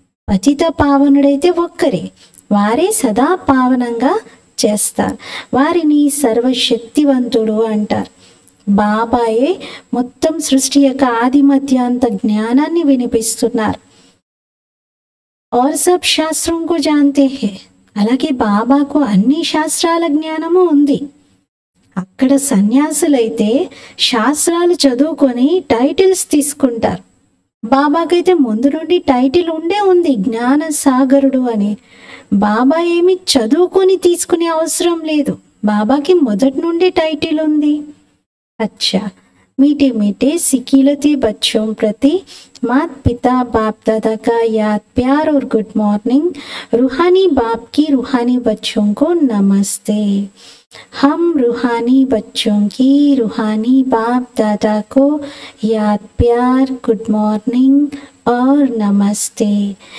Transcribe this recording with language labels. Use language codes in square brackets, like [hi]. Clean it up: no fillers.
[te] పతిత పావనుడైతే ఒక్కరే, వారే సదా పావనంగా చేస్తారు. వారిని సర్వశక్తివంతుడు అంటారు. బాబాయే మొత్తం సృష్టి యొక్క ఆది మధ్యాంత జ్ఞానాన్ని వినిపిస్తున్నారు. [hi] और सब शास्त्रों को जानते हैं. [te] అలాగే బాబాకు అన్ని శాస్త్రాల జ్ఞానము ఉంది. అక్కడ సన్యాసులైతే శాస్త్రాలు చదువుకొని టైటిల్స్ తీసుకుంటారు. బాబాకైతే ముందు నుండి టైటిల్ ఉంది, జ్ఞాన సాగరుడు అని. బాబా ఏమి చదువుకొని తీసుకునే అవసరం లేదు, బాబాకి మొదటి నుండి టైటిల్ ఉంది. [hi] अच्छा मीठे मीठे सिकीलते बच्चों प्रति मात पिता बाप दादा का याद प्यार और गुड मॉर्निंग. रूहानी बाप की रूहानी बच्चों को नमस्ते. हम रूहानी बच्चों की रूहानी बाप दादा को याद प्यार गुड मॉर्निंग और नमस्ते.